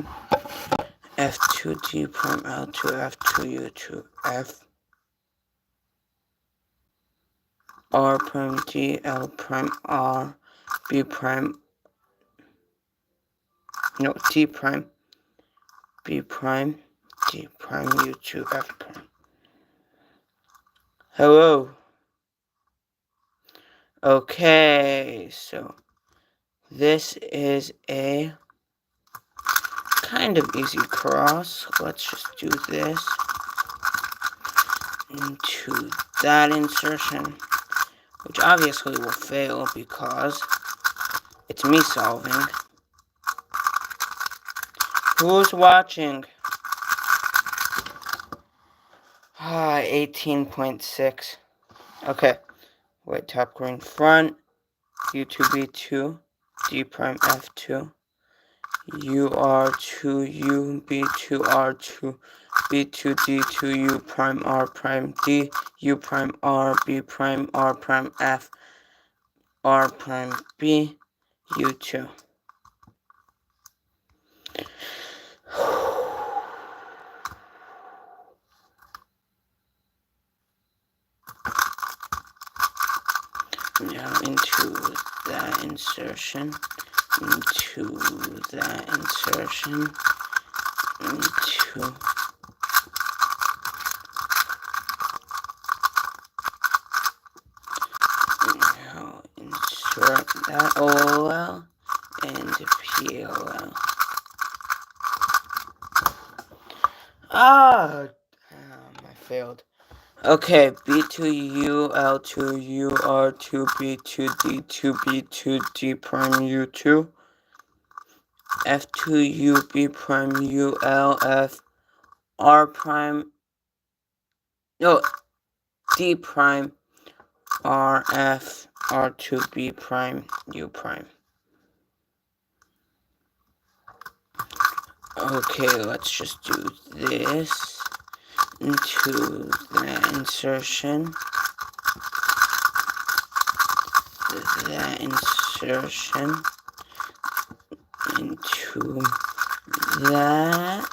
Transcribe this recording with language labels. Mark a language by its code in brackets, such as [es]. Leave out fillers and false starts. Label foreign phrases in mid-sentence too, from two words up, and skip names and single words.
[en] F2, D prime, L2, F2, U2, F. R prime, D, L prime, R, B prime. No, D prime. B prime, D prime, U2, F prime. Hello. Okay, so this is a kind of easy cross. Let's just do this into that insertion, which obviously will fail because it's me solving. Who's watching? 18.6. Okay. White top green front. U2 B2. D prime F2. U R2 U B2 R2 B2 D2 U prime R prime D U prime R B prime R prime F R prime B U2. Now into that insertion, into that insertion, into now insert that OLL and PLL. Ah, damn, I failed. Okay, B2 UL2 UR2 B2 D2 B2 D prime U2 F2 U B prime UL F R prime, no, D prime R F R2 B prime U prime. Okay, let's just do this into that insertion. That insertion into that.